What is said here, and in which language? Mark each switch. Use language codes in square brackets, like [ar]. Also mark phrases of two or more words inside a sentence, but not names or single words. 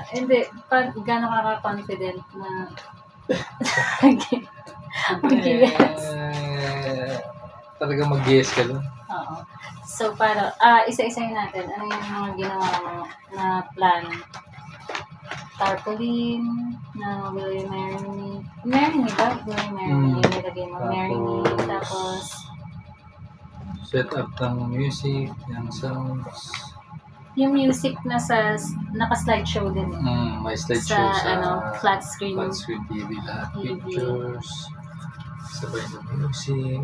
[tl] Hindi, gano'n ka-confident na mag-yes? Talagang mag-guess ka doon. Oo. So, para, isa-isayin natin. Ano yung mga ginawa mo na plan? [en] Tarpaulin, na Will You Marry Me? Marry Me ba? Will You Marry Me? [tl] Yung nilagay mo, [en] Marry Me. [tl] Tapos, [en] Set up ng music, ng sounds. [tl] yung music naka-slideshow din eh. May slideshow sa [en] flat screen. flat screen TV lahat. TV. [tl] Pictures, sabay ng music,